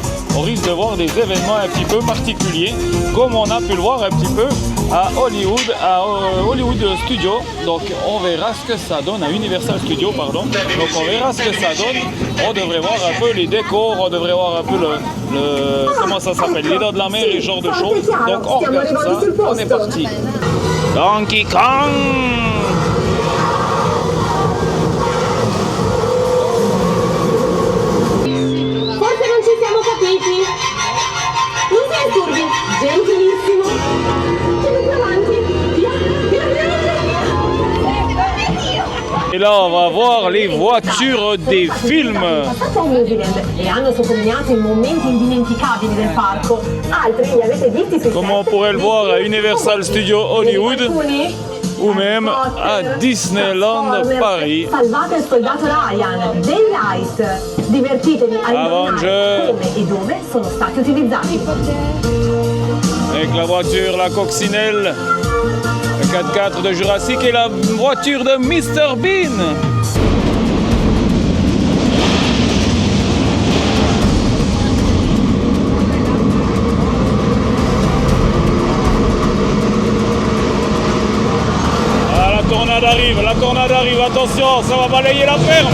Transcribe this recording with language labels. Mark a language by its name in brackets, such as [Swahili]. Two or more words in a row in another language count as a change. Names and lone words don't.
[French] On risque de voir des événements un petit peu particuliers, comme on a pu le voir un petit peu à Hollywood Studios. Donc on verra ce que ça donne, à Universal Studios pardon. Donc on verra ce que ça donne. On devrait voir un peu les décors, on devrait voir un peu le comment ça s'appelle, les dents de la mer et ce genre de choses. Donc on regarde ça, on est parti. Donkey Kong! [Italian] Gentilissimo. Più avanti. [French] Et là, on va voir les voitures des films. [Italian] Passate a New Zealand e hanno sottolineato i momenti indimenticabili del parco. Altri li avete visti sui [French] Comme on pourrait le voir à Universal Studios Hollywood ou même à Disneyland Paris. [Italian] Salvate il soldato Ryan, Daylight. Divertitevi a indovinare come e dove sono stati utilizzati. [French] Avec la voiture, la coccinelle, le 4x4 de Jurassic et la voiture de Mr Bean. Ah, la tornade arrive, attention, ça va balayer la ferme.